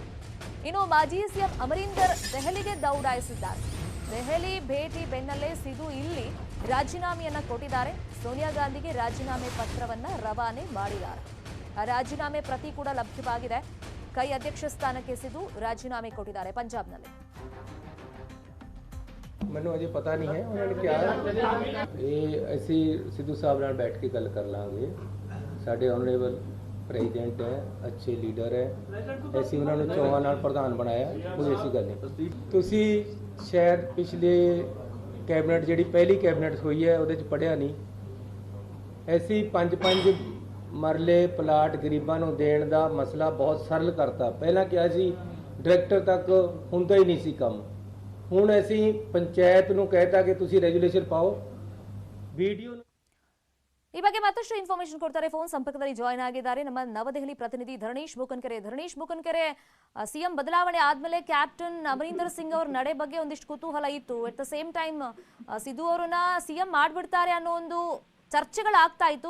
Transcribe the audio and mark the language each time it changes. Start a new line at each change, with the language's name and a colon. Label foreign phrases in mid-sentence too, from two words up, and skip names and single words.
Kannada: ಇನ್ನು ಮಾಜಿ ಸಿಎಂ ಅಮರೀಂದರ್ ದೆಹಲಿಗೆ ದೌಡಾಯಿಸಿದ್ದಾರೆ. ದೆಹಲಿ ಭೇಟಿ ಬೆನ್ನಲ್ಲೇ ಸಿಧು ಇಲ್ಲಿ ರಾಜೀನಾಮೆಯನ್ನ ಕೊಟ್ಟಿದ್ದಾರೆ. ಸೋನಿಯಾ ಗಾಂಧಿಗೆ ರಾಜೀನಾಮೆ ಪತ್ರವನ್ನ ರವಾನೆ ಮಾಡಿದ್ದಾರೆ. ಆ ರಾಜೀನಾಮೆ ಪ್ರತಿ ಕೂಡ ಲಭ್ಯವಾಗಿದೆ. ಕೈ ಅಧ್ಯಕ್ಷ ಸ್ಥಾನಕ್ಕೆ ಸಿಧು ರಾಜೀನಾಮೆ ಕೊಟ್ಟಿದ್ದಾರೆ ಪಂಜಾಬ್ನಲ್ಲಿ.
Punjabi: ਮੈਨੂੰ ਅਜੇ ਪਤਾ ਨਹੀਂ ਹੈ ਉਹਨਾਂ ਨੇ ਕਿਹਾ ਇਹ ਅਸੀਂ ਸਿੱਧੂ ਸਾਹਿਬ ਨਾਲ ਬੈਠ ਕੇ ਗੱਲ ਕਰ ਲਾਂਗੇ। ਸਾਡੇ
English: honourable president
Punjabi: ਹੈ, ਅੱਛੇ ਲੀਡਰ ਹੈ, ਅਸੀਂ ਉਹਨਾਂ ਨੂੰ ਚੋਣਾਂ ਨਾਲ ਪ੍ਰਧਾਨ ਬਣਾਇਆ, ਕੋਈ ਐਸੀ ਗੱਲ ਨਹੀਂ। ਤੁਸੀਂ ਸ਼ਾਇਦ ਪਿਛਲੇ ਕੈਬਨਿਟ ਜਿਹੜੀ ਪਹਿਲੀ ਕੈਬਨਿਟ ਹੋਈ ਹੈ ਉਹਦੇ 'ਚ ਪੜ੍ਹਿਆ ਨਹੀਂ, ਅਸੀਂ 5-5 ਮਰਲੇ ਪਲਾਟ ਗਰੀਬਾਂ ਨੂੰ ਦੇਣ ਦਾ ਮਸਲਾ ਬਹੁਤ ਸਰਲ ਕਰਤਾ। ਪਹਿਲਾਂ ਕਿਹਾ ਸੀ ਡਾਇਰੈਕਟਰ ਤੱਕ ਹੁੰਦਾ ਹੀ ਨਹੀਂ ਸੀ ਕੰਮ, ਹੁਣ ਅਸੀਂ ਪੰਚਾਇਤ ਨੂੰ ਕਹਿਤਾ ਕਿ ਤੁਸੀਂ ರೆಗ್ಯುಲೇಷನ್ ಪಾਓ ವಿಡಿಯೋ।
Kannada: ಈ ಬಗ್ಗೆ ಮತ್ತಷ್ಟು ಇನ್ಫಾರ್ಮೇಶನ್ ಕೊಡ್ತಾರೆ. ಫೋನ್ ಸಂಪರ್ಕದಲ್ಲಿ ಜಾಯ್ನ್ ಆಗಿದ್ದಾರೆ ನಮ್ಮ ನವದೆಹಲಿ ಪ್ರತಿನಿಧಿ ಧರಣೇಶ್ ಬೂಕನ್ಕೆರೆ. ಧರಣೇಶ್ ಬೂಕನ್ಕೆರೆ, ಸಿಎಂ ಬದಲಾವಣೆ ಆದ್ಮೇಲೆ ಕ್ಯಾಪ್ಟನ್ ಅಮರೀಂದರ್ ಸಿಂಗ್ ಅವ್ರ ನಡೆ ಬಗ್ಗೆ ಒಂದಿಷ್ಟು ಕುತೂಹಲ ಇತ್ತು.
English: at the same time
Kannada: ಸಿಧು ಅವರನ್ನ ಸಿಎಂ ಮಾಡ್ಬಿಡ್ತಾರೆ ಅನ್ನೋ ಒಂದು ಚರ್ಚೆಗಳಾಗ್ತಾ ಇತ್ತು.